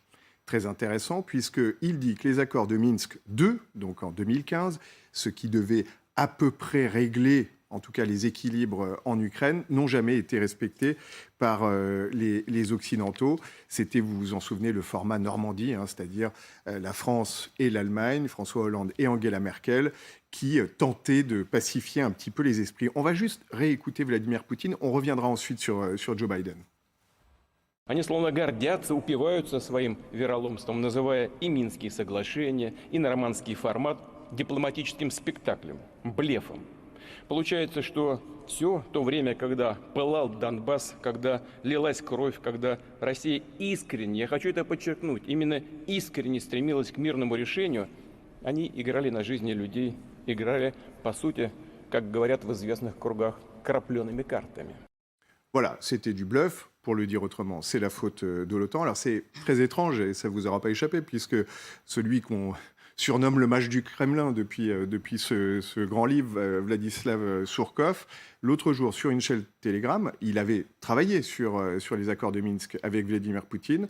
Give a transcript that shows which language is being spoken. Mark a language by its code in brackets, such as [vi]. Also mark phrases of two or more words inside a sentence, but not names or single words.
[fr] Très intéressant, puisqu'il dit que les accords de Minsk II, donc en 2015, ce qui devait à peu près régler, en tout cas les équilibres en Ukraine, n'ont jamais été respectés par les Occidentaux. C'était, vous vous en souvenez, le format Normandie, c'est-à-dire la France et l'Allemagne, François Hollande et Angela Merkel, qui tentaient de pacifier un petit peu les esprits. On va juste réécouter Vladimir Poutine, on reviendra ensuite sur Joe Biden. [ru] Они словно гордятся, упиваются своим вероломством, называя и Минские соглашения, и нормандский формат дипломатическим спектаклем, блефом. Получается, что все то время, когда пылал Донбасс, когда лилась кровь, когда Россия искренне, я хочу это подчеркнуть, именно искренне стремилась к мирному решению, они играли на жизни людей, играли, по сути, как говорят в известных кругах, крапленными картами. [fr] Voilà, c'était du bluff, pour le dire autrement. C'est la faute de l'OTAN. Alors c'est très étrange, et ça ne vous aura pas échappé, puisque celui qu'on surnomme le mage du Kremlin depuis ce grand livre, Vladislav Surkov, l'autre jour, sur une chaîne Telegram, il avait travaillé sur les accords de Minsk avec Vladimir Poutine.